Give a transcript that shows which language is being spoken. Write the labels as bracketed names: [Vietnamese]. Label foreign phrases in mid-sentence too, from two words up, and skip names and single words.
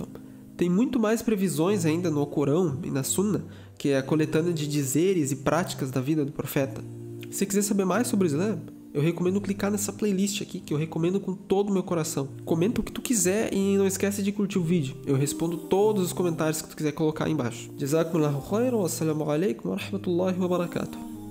[Portuguese] Tem muito mais previsões ainda no Alcorão e na Sunna, que é a coletânea de dizeres e práticas da vida do profeta. Se quiser saber mais sobre o Islã, eu recomendo clicar nessa playlist aqui, que eu recomendo com todo o meu coração. Comenta o que tu quiser e não esquece de curtir o vídeo. Eu respondo todos os comentários que tu quiser colocar aí embaixo. [Arabic] جزاكم الله خيرا والسلام عليكم ورحمة الله وبركاته.